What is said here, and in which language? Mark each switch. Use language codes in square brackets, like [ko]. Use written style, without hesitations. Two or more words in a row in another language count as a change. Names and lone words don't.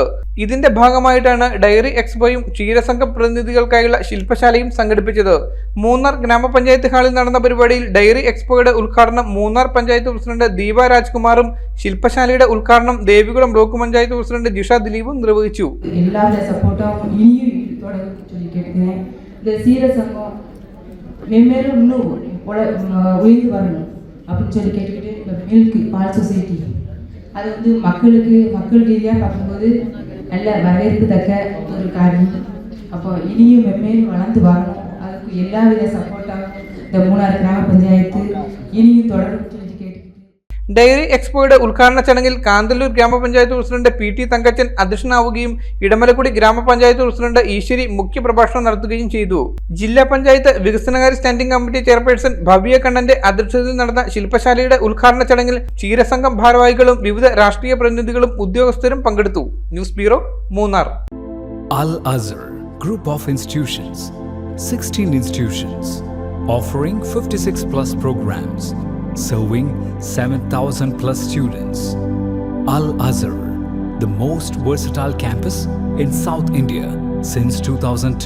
[ml] ഇതിന്റെ ഭാഗമായിട്ടാണ് ഡയറി എക്സ്പോയും ക്ഷീരസംഘം പ്രതിനിധികൾക്കായുള്ള ശില്പശാലയും സംഘടിപ്പിച്ചത്. മൂന്നാർ ഗ്രാമപഞ്ചായത്ത് ഹാളിൽ നടന്ന പരിപാടിയിൽ ഡയറി എക്സ്പോയുടെ ഉദ്ഘാടനം മൂന്നാർ പഞ്ചായത്ത് പ്രസിഡന്റ് ദീപ രാജ്കുമാറും ശില്പശാലയുടെ ഉദ്ഘാടനം ദേവികുളം ബ്ലോക്ക് പഞ്ചായത്ത് പ്രസിഡന്റ് ജിഷ ദിലീപും നിർവഹിച്ചു. [ta] இந்த சீரசங்கம் வெவ்வேறு இன்னும் உயர்ந்து வரணும் அப்படின்னு சொல்லி கேட்டுக்கிட்டு இந்த மில்க் பால் சொசைட்டி அது வந்து மக்கள் ரீதியாக பார்க்கும்போது நல்ல வரவேற்கத்தக்க ஒரு காரியம். அப்போ இனியும் வெவ்வேறு வளர்ந்து வரணும், அதுக்கு எல்லா வித சப்போர்ட்டாகவும் இந்த மூணாறு கிராம பஞ்சாயத்து இனியும் தொடரும் சொல்லி கேட்டுக்கிட்டு. [ml] ഡയറി എക്സ്പോയുടെ ഉദ്ഘാടന ചടങ്ങിൽ കാന്തല്ലൂർ ഗ്രാമപഞ്ചായത്ത് പ്രസിഡന്റ് പി.ടി. തങ്കച്ചൻ അധ്യക്ഷനാവുകയും ഇടമലക്കുടി ഗ്രാമപഞ്ചായത്ത് പ്രസിഡന്റ് ഈശ്വരി മുഖ്യപ്രഭാഷണം നടത്തുകയും ചെയ്തു. ജില്ലാ പഞ്ചായത്ത് വികസനകാര്യ സ്റ്റാൻഡിംഗ് കമ്മിറ്റി ചെയർപേഴ്സൺ ഭവ്യ കണ്ണന്റെ അധ്യക്ഷതയിൽ നടന്ന ശില്പശാലയുടെ ഉദ്ഘാടന ചടങ്ങിൽ ക്ഷീരസംഘം ഭാരവാഹികളും വിവിധ രാഷ്ട്രീയ പ്രതിനിധികളും ഉദ്യോഗസ്ഥരും പങ്കെടുത്തു. ന്യൂസ് ബ്യൂറോ, മൂന്നാർ. [en] Al Azhar Group of Institutions, 16 institutions offering 56 plus programs, serving 7,000 plus students. Al Azhar, the most versatile campus in South India since 2002.